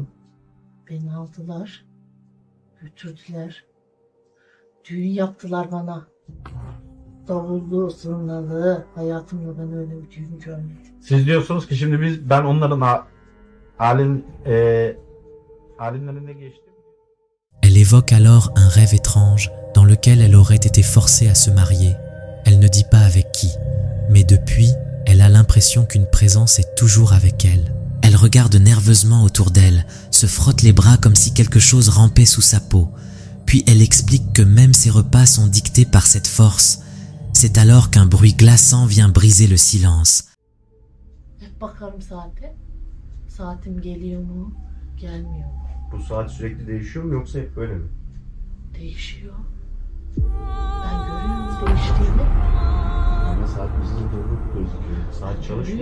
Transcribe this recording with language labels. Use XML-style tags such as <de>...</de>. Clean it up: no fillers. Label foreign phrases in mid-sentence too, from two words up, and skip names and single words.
<tr>Beni aldılar. Götürdüler. Düğün yaptılar bana. Davullu, zurnalı. Hayatımda ben öyle bir düğün görmedim. Siz diyorsunuz ki şimdi ben onların alimlerine geçtim.</tr> <fr>Elle évoque alors un rêve étrange dans lequel elle aurait été forcée à se marier. Elle ne dit pas avec qui, mais depuis, elle a l'impression qu'une présence est toujours avec elle. Elle regarde nerveusement autour d'elle, se frotte les bras comme si quelque chose rampait sous sa peau. Puis elle explique que même ses repas sont dictés par cette force. C'est alors qu'un bruit glaçant vient briser le silence.</fr> <tr>Hep bakarım saate. Saatim geliyor mu, gelmiyor mu? Bu saat sürekli değişiyor mu yoksa hep böyle mi? Değişiyor. Ben görüyorum değiştiğini. Ama saat bizde doğru gözüküyor. Saat çalışmıyor.</tr>